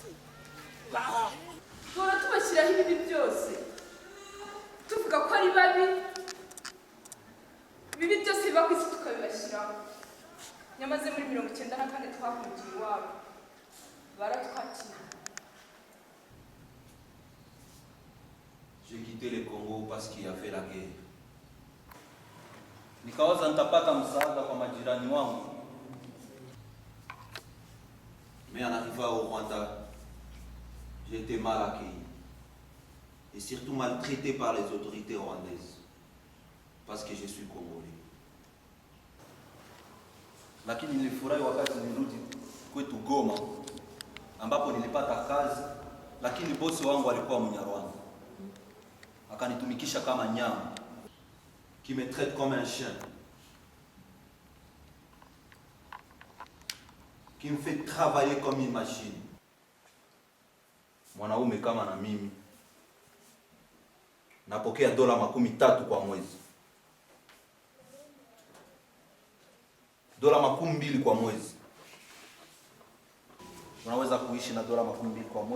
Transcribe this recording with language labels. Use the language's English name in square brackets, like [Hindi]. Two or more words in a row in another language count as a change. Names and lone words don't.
[Kinyarwanda] Duhora tubashyiraho ibibi byose, tuvuga ko ari babi. Ibibi byose biba ku isi tukabibashyiraho. Nyamaze muri 94 twahungiye iwabo, baratwakira. [French] J'ai quitté le Congo parce qu'il y avait la guerre. [Swahili] Nikawaza nitapata msaada kwa majirani wangu. [French] Mais en arrivant au Rwanda, j'ai été mal accueilli. Et surtout maltraité par les autorités rwandaises. Parce que je suis congolais. [Swahili] Lakini nilifurahi wakati nilirudi kwetu Goma, ambapo nilipata kazi, lakini bosi wangu alikuwa Mnyarwanda. Akanitumikisha kama nyama, [French] qui me traite comme un chien, qui me fait travailler comme une machine. [Swahili] Mwanaume kama na mimi napokea $30 kwa mwezi, $20 kwa mwezi. Unaweza kuishi na $20 kwa mwezi?